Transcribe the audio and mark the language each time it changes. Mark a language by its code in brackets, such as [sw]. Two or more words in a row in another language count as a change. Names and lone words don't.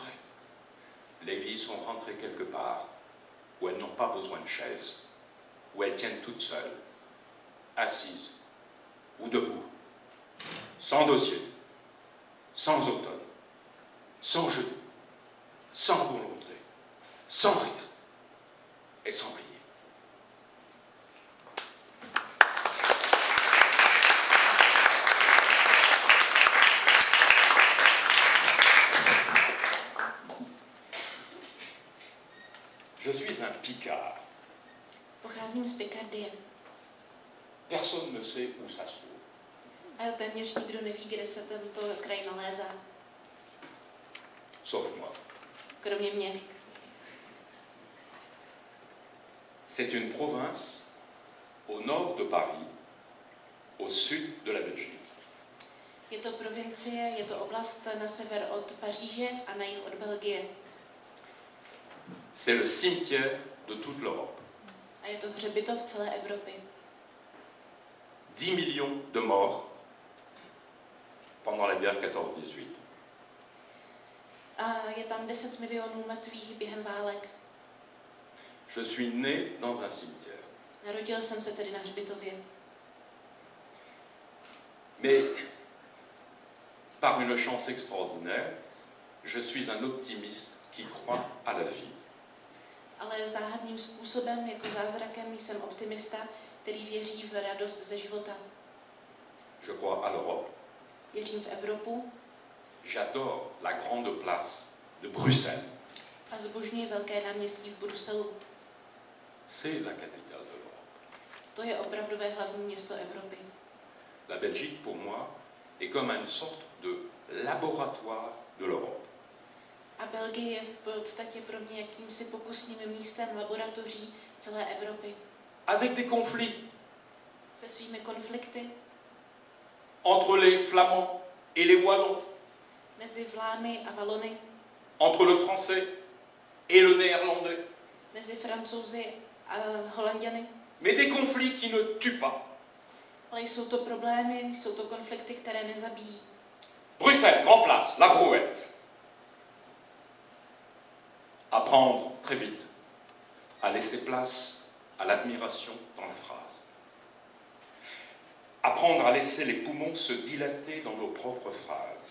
[fr] Les vies sont rentrées quelque part où elles n'ont pas besoin de chaises, où elles tiennent toutes seules, assises ou debout, sans dossier, sans automne, sans genoux, sans volonté, sans rire et sans prier. Je suis un Picard. [cs] Pocházím z Pikardie. [fr] Personne ne sait où ça se trouve. [cs] A téměř nikdo neví, kde se tento kraj nalézá. [fr] Sauf moi. [cs] Kromě mě. [fr] C'est une province au nord de Paris, au sud de la Belgique. [cs] Je to provincie, je to oblast na sever od Paříže a na jih od Belgie. [fr] C'est le cimetière de toute l'Europe. [cs] A je to hřbitov celé Evropy. [fr] 10 millions de morts pendant la guerre 14-18. [cs] A je tam 10 milionů mrtvých během válek. [fr] Je suis né dans un cimetière. [cs] Narodil jsem se tedy na hřbitově. [fr] Mais par une chance extraordinaire, je suis un optimiste qui croit à la vie. [cs] Ale záhadným způsobem, jako zázrakem, jsem optimista, který věří v radost ze života. [fr] Je crois à l'Europe. [cs] Věřím v Evropu. [fr] J'adore la grande place de Bruxelles. [cs] A zbožňuji velké náměstí v Bruselu. [fr] C'est la capitale de l'Europe. [cs] To je opravdové hlavní město Evropy. [fr] La Belgique, pour moi, est comme une sorte de laboratoire de l'Europe. [cs] A Belgie je v podstatě pro mě jakýmsi pokusným místem laboratoří celé Evropy. [fr] Avec des conflits [cs] Se svými konflikty [fr] entre les Flamands et les Wallons, [cs] mezi Vlámy a Valony, [fr] entre le français et le néerlandais, [cs] mezi Francouzi a Holanďany. [fr] mais des conflits qui ne tuent pas. [cs] Ale jsou to problémy, jsou to konflikty, které nezabíjí. [fr] Bruxelles, Grand Place, la brouette. Apprendre très vite à laisser place à l'admiration dans la phrase. Apprendre à laisser les poumons se dilater dans nos propres phrases.